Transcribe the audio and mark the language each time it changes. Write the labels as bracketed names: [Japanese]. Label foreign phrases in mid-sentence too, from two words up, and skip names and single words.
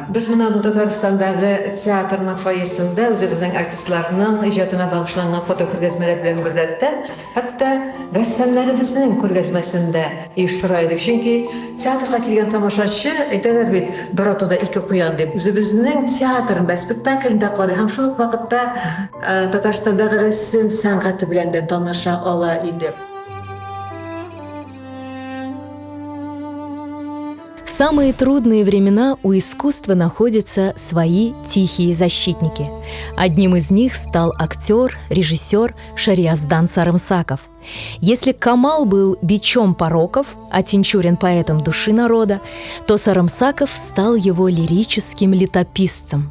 [Tatar] Без менә бу Татарстандагы театрның фойесында үзебезнең артистларның иҗатына багышланган фотокүргәзмәләр белән берлектә, хәтта рәссамнарыбызның күргәзмәсендә оештырайдык. Чөнки театрга килгән тамашачы әйтәләр бит, бер атуда 2 куян дип. Үзебезнең театрында, спектакльдә карый һәм шул ук вакытта Татарстандагы рәсем сәнгате белән дә таныша ала иде. [Russian] В самые трудные времена у искусства находятся свои тихие защитники. Одним из них стал актер, режиссер Шариаздан Сарымсаков. Если Камал был бичом пороков, а Тинчурин поэтом души народа, то Сарымсаков стал его лирическим летописцем.